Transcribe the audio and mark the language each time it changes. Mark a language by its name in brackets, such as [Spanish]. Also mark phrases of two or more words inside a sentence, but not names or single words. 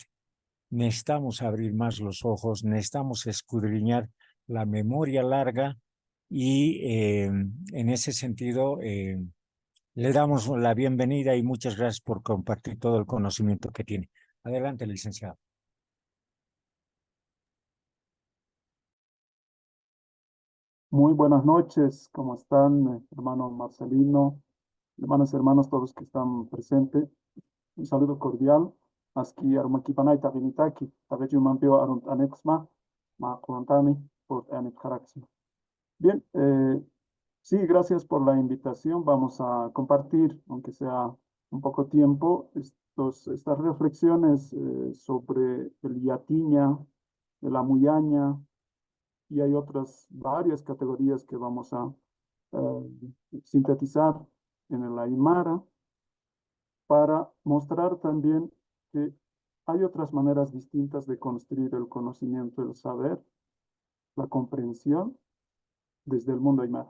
[Spanish] Necesitamos abrir más los ojos, necesitamos escudriñar la memoria larga y en ese sentido le damos la bienvenida y muchas gracias por compartir todo el conocimiento que tiene. Adelante, licenciado. Muy buenas noches, ¿cómo están, hermano Marcelino, hermanas y hermanos, todos que están presentes? Un saludo cordial. [Aymara] Aski Arumakipanay Tabinitaki, Tabeju Mampio Arunt Anexma, Ma Kuantani, por Anet Jaraxma. [Spanish] Bien, sí, gracias por la invitación. Vamos a compartir, aunque sea un poco tiempo, estas reflexiones sobre el Yatiña, el Amuyaña, y hay otras varias categorías que vamos a sintetizar en el Aymara para mostrar también que hay otras maneras distintas de construir el conocimiento, el saber, la comprensión desde el mundo Aymara.